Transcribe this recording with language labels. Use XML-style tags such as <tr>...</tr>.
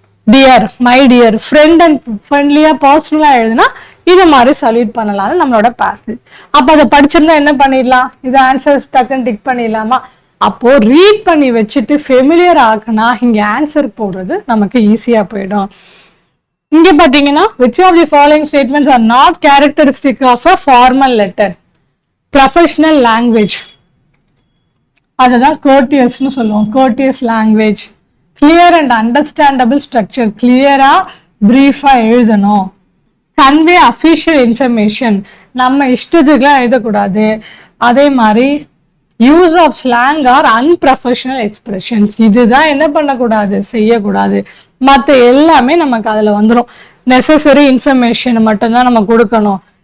<ta>Dear, my dear, friend and ஃப்ரெண்ட்லியா பர்சனலா எழுதுனா இது மாதிரி சல்யூட் பண்ணலாம்னு நம்மளோட பாசேஜ். அப்ப அதை படிச்சிருந்தா என்ன பண்ணிடலாம், இது ஆன்சர்ஸ் டக்குன்னு டிக் பண்ணிடலாமா. அப்போ ரீட் பண்ணி வச்சுட்டு ஃபெமிலியர் ஆக்குனா இங்க ஆன்சர் போடுறது நமக்கு ஈஸியா போயிடும்.</ta> <en>இங்க பாத்தீங்கன்னா which of the following statements are not characteristic of a formal letter, professional language,</en> <ta>அதுதான் courteousனு சொல்லுவோம்.</ta> <en>courteous language, clear and understandable structure,</en> <ta>கிளியரா பிரீஃபா எழுதணும்.</ta> <en>convey official information,</en> <ta>நம்ம இஷ்டத்துக்குலாம் எழுதக்கூடாது. அதே மாதிரி</ta> <en>use of slang or unprofessional expressions,</en> <ta>இதுதான் என்ன பண்ணக்கூடாது, செய்யக்கூடாது. மற்ற எல்லாமே நமக்கு அதுல வந்துடும். நெசசரி இன்ஃபர்மேஷன் மட்டும்தான் நம்ம கொடுக்கணும்.</ta>